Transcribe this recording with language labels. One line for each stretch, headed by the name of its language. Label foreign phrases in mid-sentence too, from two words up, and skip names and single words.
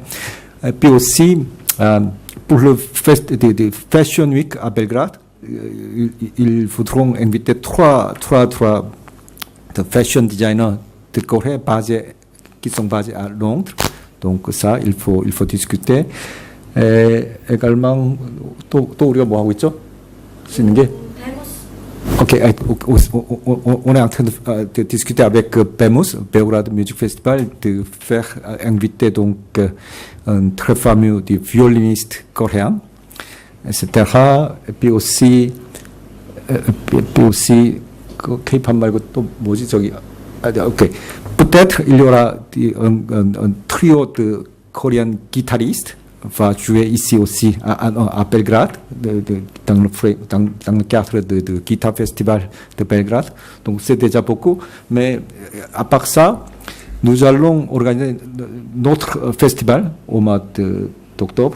French: Et puis aussi, pour le Fashion Week à Belgrade, ils voudront inviter trois
English: fashion designers
French: de Corée qui sont basés à Londres. Donc ça, il faut discuter. Et également,
Korean: 또 우리가 뭐 하고 있죠? 쓰는 게?
French: Ok, on est en train de discuter avec BEMUS, Belgrade Music Festival, de faire inviter donc un très fameux violoniste coréen, etc. Et puis aussi
Korean: K-pop 말고 또 뭐지 저기 ok.
French: Peut-être il y aura un trio de coréens guitaristes va jouer ici aussi à Belgrade, dans le cadre de Guitar Festival de Belgrade. Donc c'est déjà beaucoup. Mais à part ça, nous allons organiser notre festival au mois d'octobre.